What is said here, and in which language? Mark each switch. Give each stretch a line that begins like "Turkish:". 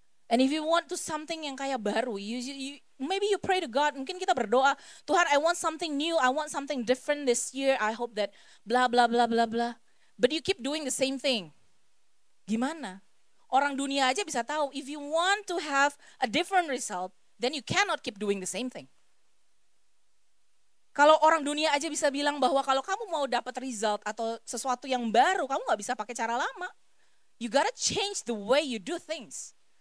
English: And if you want to something
Indonesian: yang kayak baru,
English: maybe you pray to God,
Indonesian: mungkin kita berdoa, Tuhan
English: I want something new, I want something different this year, I hope that blah blah blah blah blah. But you keep doing the same thing.
Indonesian: Gimana? Orang dunia aja bisa tahu,
English: if you want to have a different result, then you cannot keep doing the same thing.
Indonesian: Kalau orang dunia aja bisa bilang bahwa kalau kamu mau dapat result atau sesuatu yang baru, kamu gak bisa pakai cara lama.
English: You gotta change the way you do things.